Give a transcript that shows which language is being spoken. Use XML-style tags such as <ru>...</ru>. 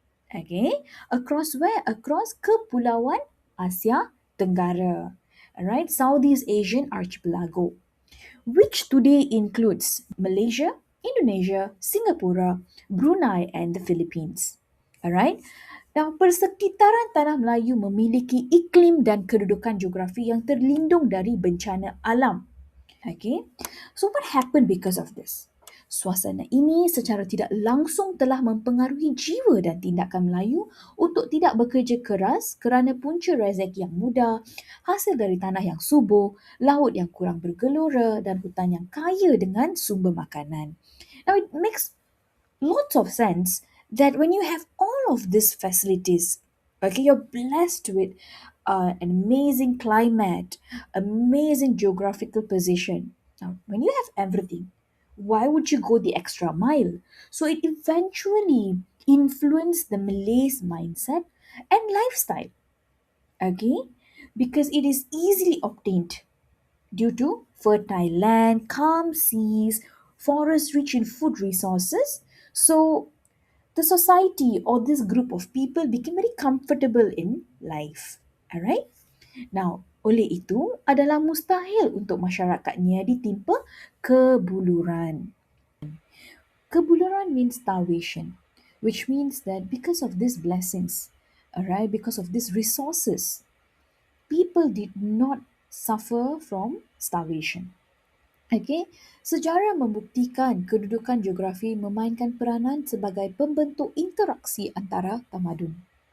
<en>Okay, across where? Across</en> <ms>Kepulauan Asia Tenggara,</ms> <en>alright, Southeast Asian archipelago, which today includes Malaysia, Indonesia, Singapura, Brunei and the Philippines. Alright, now</en> <ms>persekitaran tanah Melayu memiliki iklim dan kedudukan geografi yang terlindung dari bencana alam.</ms> <en>Okay, so what happened because of this?</en> <ms>Suasana ini secara tidak langsung telah mempengaruhi jiwa dan tindakan Melayu untuk tidak bekerja keras kerana punca rezeki yang mudah, hasil dari tanah yang subur, laut yang kurang bergelora dan hutan yang kaya dengan sumber makanan.</ms> <en>Now it makes lots of sense that when you have all of these facilities, okay, you're blessed with an amazing climate, amazing geographical position. Now, when you have everything, Why would you go the extra mile? So it eventually influenced the Malays' mindset and lifestyle. Okay, because it is easily obtained due to fertile land, calm seas, forests rich in food resources. So the society or this group of people became very comfortable in life. Alright?</en> <ms>Now, oleh itu adalah mustahil untuk masyarakatnya ditimpa kebuluran.</ms> <en>Kebuluran means starvation, which means that because of these blessings, alright, because of these resources, people did not suffer from starvation.</en> <ms>Okay, sejarah membuktikan kedudukan geografi memainkan peranan sebagai pembentuk interaksi antara tamadun.</ms>